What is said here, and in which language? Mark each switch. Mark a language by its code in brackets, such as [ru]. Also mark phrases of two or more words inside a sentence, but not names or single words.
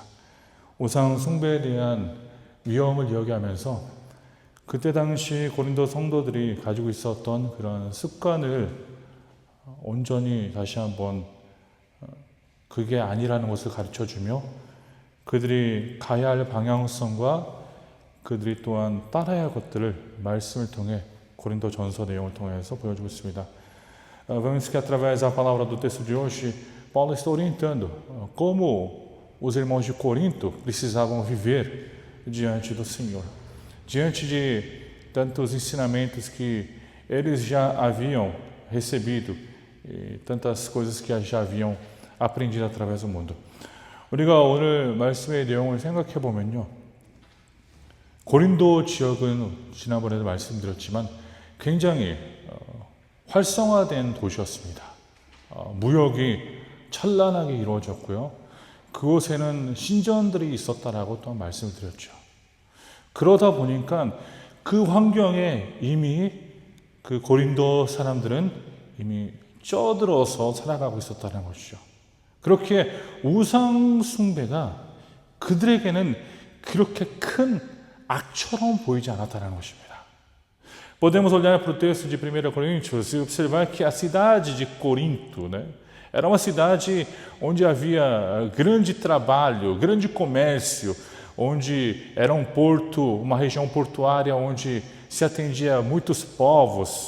[ko] 우상 숭배에 대한 위험을 이야기하면서 그때 당시 고린도 성도들이 가지고 있었던 그런 습관을 온전히 다시 한번 그게 아니라는 것을 가르쳐주며 그들이 가야 할 방향성과 그들이 또한 따라야 할 것들을 말씀을 통해 Corinto 전서 내용을 통해서 보여주고 있습니다. [pt] Vemos que através da palavra do texto de hoje, Paulo está orientando como os irmãos de Corinto precisavam viver diante do Senhor. Diante de tantos ensinamentos que eles já haviam recebido e tantas coisas que já haviam aprendido através do mundo. [ko] 우리가 오늘 말씀의 내용을 생각해 보면요. 고린도 지역은 지난번에도 말씀드렸지만 굉장히 활성화된 도시였습니다. 무역이 찬란하게 이루어졌고요. 그곳에는 신전들이 있었다라고 또 말씀을 드렸죠. 그러다 보니까 그 환경에 이미 그 고린도 사람들은 이미 쪄들어서 살아가고 있었다는 것이죠. 그렇게 우상 숭배가 그들에게는 그렇게 큰 악처럼 보이지 않았다는 것입니다. [pt] Podemos olhar para o texto de 1 Coríntios e observar que a cidade de Corinto, né, era uma cidade onde havia grande trabalho, grande comércio, onde era um porto, uma região portuária onde se atendia a muitos povos.